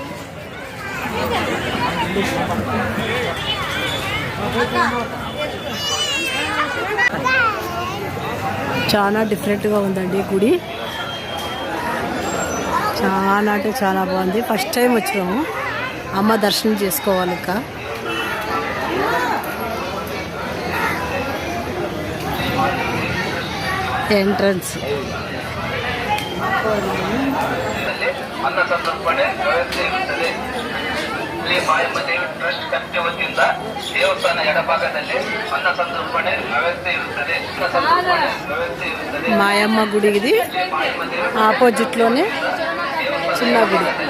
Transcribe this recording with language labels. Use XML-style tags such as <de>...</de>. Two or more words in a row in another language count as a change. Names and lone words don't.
<te>చాలా డిఫరెంట్గా ఉందండి గుడి, చాలా అంటే చాలా బాగుంది.</te> <en>first time</en> <te>వచ్చినాము, అమ్మ దర్శనం చేసుకోవాలి. ఇంకా ఎంట్రన్స్</te> <en>trust committee</en> <kn>ವತಿಯಿಂದ ದೇವಸ್ಥಾನ ಎಡಭಾಗದಲ್ಲಿ ಅನ್ನ ಸಂತರ್ಪಣೆ ವ್ಯವಸ್ಥೆ ಇರುತ್ತದೆ.</kn> <te>మాయమ్మ గుడి ఇది, ఆపోజిట్లోనే చిన్న గుడి.</te>